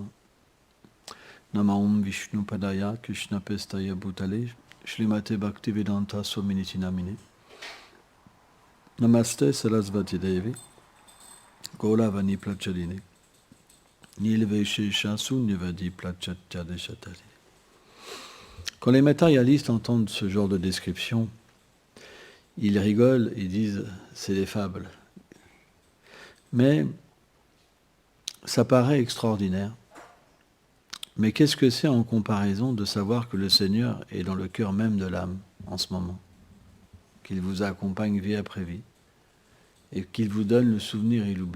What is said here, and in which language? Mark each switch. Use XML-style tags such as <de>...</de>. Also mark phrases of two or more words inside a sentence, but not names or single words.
<sa>नमोम् विष्णु पादाय कृष्ण प्रेष्ठाय भूतले श्रीमते भक्तिवेदान्त स्वामिन्निति नामिने. नमस्ते सारस्वते देवे गौरवाणी प्रचारिणे निर्विशेष शून्यवादि पाश्चात्यदेशतारिणे.</sa> <fr>Quand les matérialistes entendent ce genre de description, ils rigolent et disent c'est des fables. Mais ça paraît extraordinaire. Mais qu'est-ce que c'est en comparaison de savoir que le Seigneur est dans le cœur même de l'âme en ce moment, qu'il vous accompagne vie après vie et qu'il vous donne le souvenir et l'oubli?</fr>